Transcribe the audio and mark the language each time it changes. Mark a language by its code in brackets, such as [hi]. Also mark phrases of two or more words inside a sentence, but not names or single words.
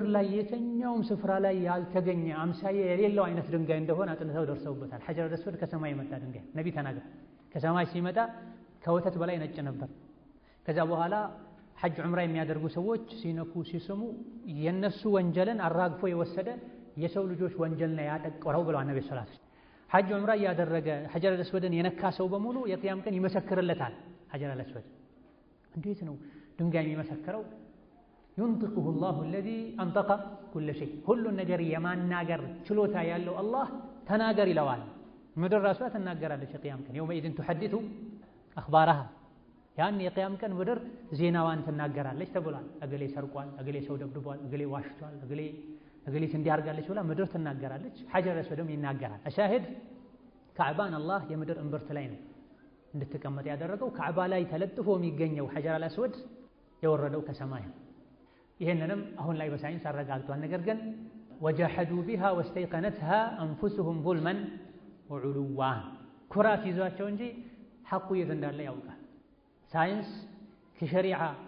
[am] ላይ የትኛውም ስፍራ ላይ ያልተገኘ አምሳያ የሌለው አይነት ድንጋይ እንደሆነ አጥንተው ደርሰውበታል። [ar] الحجر الأسود [am] ከሰማይ የመጣ ድንጋይ ነቢ ተናገሩ። ከሰማይ ሲመጣ ከወተት በላይ ነጭ ነበር። ከዛ በኋላ ሐጅ ዑምራ የሚያደርጉ ሰዎች ሲነኩ ሲስሙ የነሱ ወንጀልን አራግፎ የወሰደ የሰው ልጆች ወንጀል ነው ያጠቆረው ብለዋል ነብዩ [ar] صلى الله عليه وسلم። [am] ሐጅ ዑምራ እያደረገ ሐጀረል አስወድን የነካ ሰው በሙሉ የቂያም ቀን ይመሰክርለታል። [ar] الحجر الأسود [am] እንዴት ነው ድንጋይ የሚመሰክረው? [ar] ينطقه الله الذي أنطق كل شيء [am] ሁሉን ነገር የማናገር ችሎታ ያለው አላህ ተናገር ይለዋል። ምድር ራሷ ትናገራለች የቂያም ቀን [ar] يومئذ تحدث [am] أخبارها ያን የቂያም ቀን ምድር ዜናዋን ትናገራለች ተብሏል። እገሌ ሰርቋል፣ እገሌ ሰው ደብድቧል፣ እገሌ ዋሽቷል፣ እገሌት እንዲህ አድርጋለች ብላ ምድር ትናገራለች። ሐጀር አስወድም ይናገራል። አሻሂድ ካዕባን አላህ የምድር እምብርት ላይ ነው እንድትቀመጥ ያደረገው። ካዕባ ላይ ተለጥፎ የሚገኘው [ar] الحجر الأسود [am] የወረደው ከሰማይ ነው። ይሄንንም አሁን ላይ በሳይንስ አረጋግጧል። ነገር ግን [ar] وجحدوا بها واستيقنتها أنفسهم ظلما وعلوا [am] ኩራት ይዟቸው እንጂ ሐቁ የት እንዳለ ያውቃል። ሳይንስ ከሸሪዓ